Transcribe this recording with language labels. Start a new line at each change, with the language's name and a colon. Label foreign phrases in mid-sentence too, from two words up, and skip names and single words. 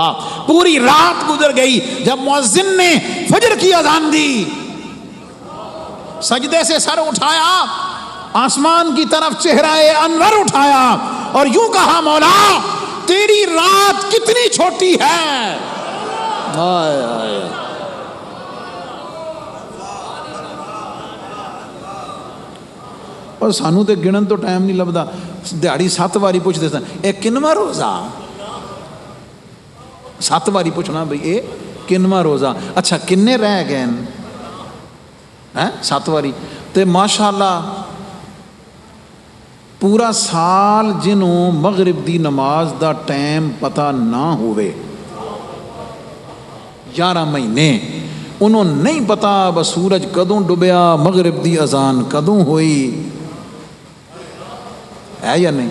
Urdu: پوری رات گزر گئی، جب مؤذن نے فجر کی اذان دی، سجدے سے سر اٹھایا، آسمان کی طرف چہرہ انور اٹھایا اور یوں کہا، مولا تیری رات کتنی چھوٹی ہے۔
Punjabi: آئے آئے، اور سانو تے گنن تو ٹائم نہیں لبدا، دیہڑی 7 واری پوچھتے سن، اے کنواں روزہ، 7 واری پوچھنا بھئی اے کنواں روزہ، اچھا کنے رہ گئے 7 واری، تے ماشاءاللہ پورا سال جنوں مغرب دی نماز دا ٹائم پتہ نہ ہوئے، 11 مہینے انہوں نہیں پتا بس سورج کدوں ڈبیا، مغرب دی اذان کدوں ہوئی، ہے یا نہیں؟